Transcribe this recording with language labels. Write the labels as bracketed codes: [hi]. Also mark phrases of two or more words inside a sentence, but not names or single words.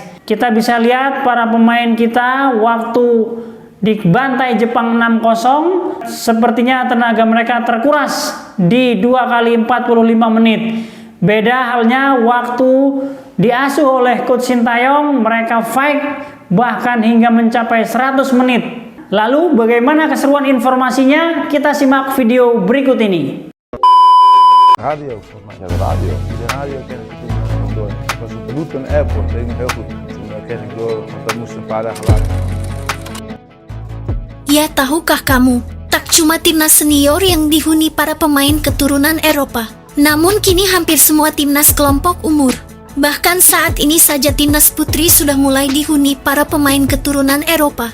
[id] Kita bisa lihat para pemain kita waktu dibantai Jepang 6-0, sepertinya tenaga mereka terkuras di 2 kali 45 menit. Beda halnya waktu diasuh oleh [en] Coach Sintayong, [id] mereka fight bahkan hingga mencapai 100 menit. Lalu bagaimana keseruan informasinya? Kita simak video berikut ini. [nl] Radio, volgens mij. Ja, de radio. De radio ken ik toen door. Het was op de Luton Airport, weet ik nog heel goed. Toen ken ik door, want dat moest een paar dagen later. [id] Ya, tahukah kamu, tak cuma timnas senior yang dihuni para pemain keturunan Eropa, namun kini hampir semua timnas kelompok umur. Bahkan saat ini saja timnas putri sudah mulai dihuni para pemain keturunan Eropa.